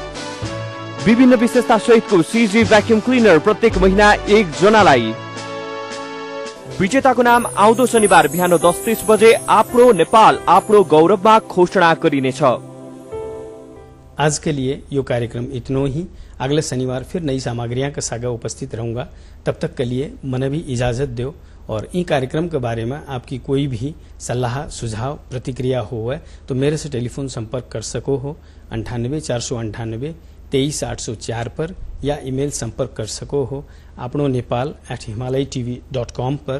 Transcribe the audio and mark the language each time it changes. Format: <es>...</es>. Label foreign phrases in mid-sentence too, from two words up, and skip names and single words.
<ne>विभिन्न विशेषता सहितको सीजी</ne> <en>vacuum cleaner</en> <ne>प्रत्येक महिना 1 जनालाई। विजेताको नाम आउँदो शनिबार बिहान 10:30 बजे आफ्नो नेपाल आफ्नो गौरवमा घोषणा गरिनेछ।</ne> <hi>आज के लिए यो कार्यक्रम इतना ही। अगले शनिवार फिर नई सामग्रियां के साथ उपस्थित रहूंगा। तब तक के लिए मने भी इजाजत दो और इन कार्यक्रम के बारे में आपकी कोई भी सलाह सुझाव प्रतिक्रिया हो तो मेरे से टेलीफोन संपर्क कर सको हो 98 498 23 804 पर या ईमेल संपर्क कर सको हो अपनो नेपाल @himalaytv.com पर।</hi>